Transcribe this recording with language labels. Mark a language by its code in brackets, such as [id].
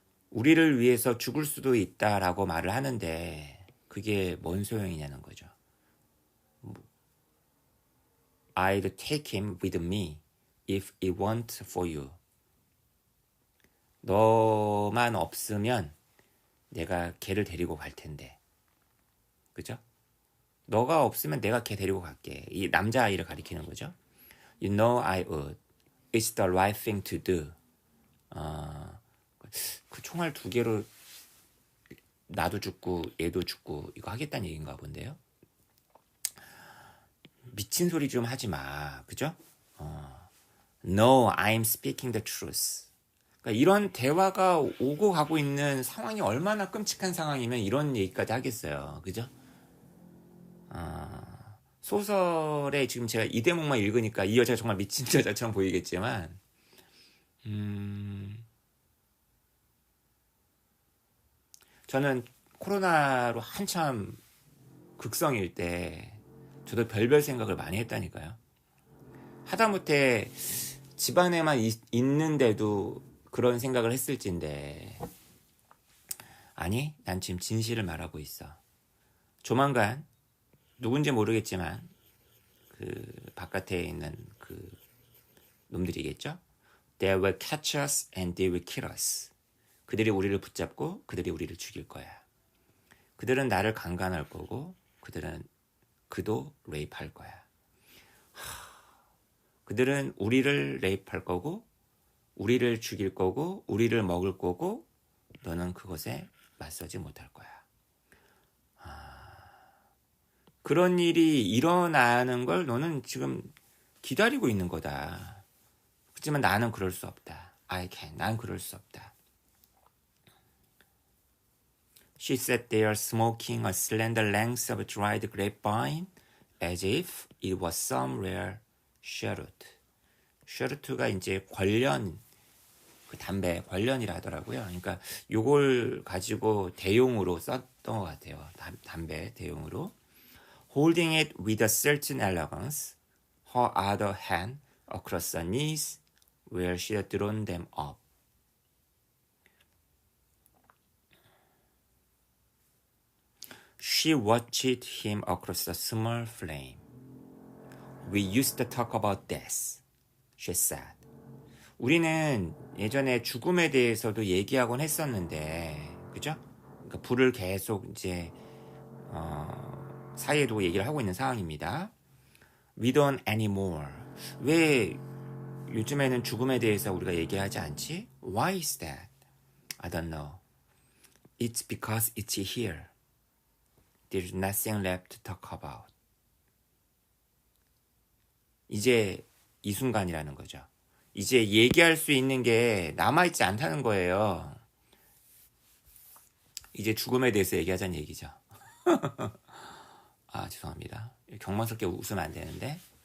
[ko] 우리를 위해서 죽을 수도 있다라고 말을 하는데 그게 뭔 소용이냐는 거죠. [en] I'd take him with me if it weren't for you. [ko] 너만 없으면 내가 걔를 데리고 갈 텐데. 그죠? 너가 없으면 내가 걔 데리고 갈게. 이 남자아이를 가리키는 거죠. [en] You know I would. It's the right thing to do. [ko] 그 총알 2개로 나도 죽고 얘도 죽고 이거 하겠다는 얘기인가 본데요. 미친 소리 좀 하지 마. 그죠? [en] No, I'm speaking the truth. [ko] 그러니까 이런 대화가 오고 가고 있는 상황이 얼마나 끔찍한 상황이면 이런 얘기까지 하겠어요. 그죠? 소설에 지금 제가 이 대목만 읽으니까 이 여자가 정말 미친 여자처럼 보이겠지만 저는 코로나로 한참 극성일 때 저도 별별 생각을 많이 했다니까요. 하다못해 집안에만 있는데도 그런 생각을 했을진데 아니, 난 지금 진실을 말하고 있어. 조만간 누군지 모르겠지만 그 바깥에 있는 그 놈들이겠죠? [en] They will catch us and they will kill us. [ko] 그들이 우리를 붙잡고 그들이 우리를 죽일 거야. 그들은 나를 강간할 거고 그도 레이프할 거야. 그들은 우리를 레이프할 거고 우리를 죽일 거고 우리를 먹을 거고 너는 그것에 맞서지 못할 거야. 그런 일이 일어나는 걸 너는 지금 기다리고 있는 거다. 그렇지만 나는 그럴 수 없다. 난 그럴 수 없다. [en] She sat there smoking a slender length of dried grapevine as if it was some rare cheroot. [ko] cheroot가 이제 관련, 그 담배 관련이라 하더라고요. 그러니까 요걸 가지고 대용으로 썼던 것 같아요. 담배 대용으로. [en] Holding it with a certain elegance, her other hand across her knees where she had drawn them up. She watched him across the small flame. We used to talk about death, she said. [ko] 우리는 예전에 죽음에 대해서도 얘기하곤 했었는데, 그죠? 그러니까 불을 계속 이제 사이에 두고 얘기를 하고 있는 상황입니다. [en] We don't anymore. [ko] 왜 요즘에는 죽음에 대해서 우리가 얘기하지 않지? [en] Why is that? I don't know. It's because it's here. There's nothing left to talk about. [ko] 이제 이 순간이라는 거죠. 이제 얘기할 수 있는 게 남아있지 않다는 거예요. 이제 죽음에 대해서 얘기하자는 얘기죠. 아, 죄송합니다. 경망스럽게 웃으면 안 되는데.